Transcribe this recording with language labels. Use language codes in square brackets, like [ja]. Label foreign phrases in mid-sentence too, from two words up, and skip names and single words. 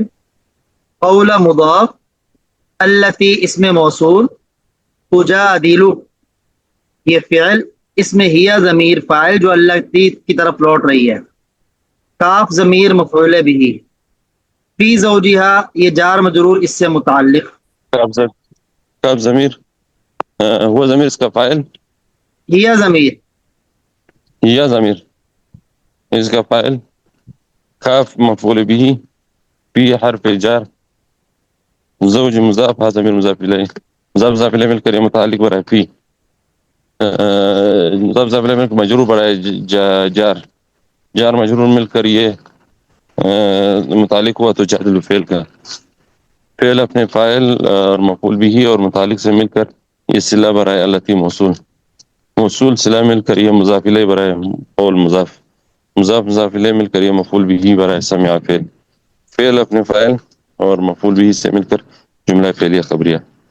[ur] قول مضاف، التی اسم موصول، تجادل یہ فعل، اس میں ہیا ضمیر فاعل جو التی کی طرف لوٹ رہی ہے، کاف ضمیر مفعول بھی، [ar] فی زوجہا [ur] یہ جار مجرور اس سے متعلق، کاف ضمیر هو ضمیر اس کا فاعل، ہیا ضمیر یا ضمیر اس کا فاعل، کاف مفعول به، فی حرف جار، زوج مضاف، ها ضمیر مضاف الیہ، مضاف الیہ مل کر یہ متعلق برائے فی، مضاف الیہ مل کر مجرور برائے جار مجرور مل کر یہ متعلق ہوا تو جادل فعل کا فعل اپنے فاعل اور مفعول به اور متعلق سے مل کر یہ صلہ برائے التی موصول صلہ مل کر یہ مضاف الیہ برائے قول مضاف الیہ مل کر یہ مفعول به برائے سمع فعل اپنے فاعل اور مفعول به سے مل کر جملہ فعلیہ خبریہ.